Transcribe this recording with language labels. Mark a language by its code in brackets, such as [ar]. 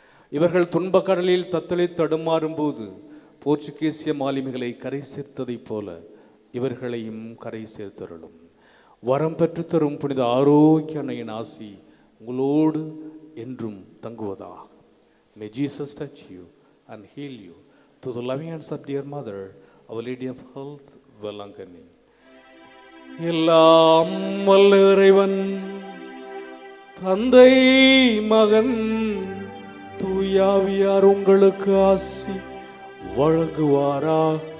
[ta] இவர்கள் துன்பக் கடலில் தத்தளி தடுமாறும் போது போர்ச்சுகீசிய மாலுமிகளை கரை சேர்த்ததைப் போல இவர்களையும் கரை சேர்த்தருளும். வரம் பெற்று தரும் புனித ஆரோக்கிய அன்னையின் ஆசி உங்களோடு என்றும் தங்குவதாக. [en] May Jesus touch you and heal you through the loving hands of dear Mother, Our Lady of Health, Velangani. [ta] எல்லாம் வல்ல இறைவன் தந்தை மகன் தூயாவியார் உங்களுக்கு ஆசி வழங்குவாராக.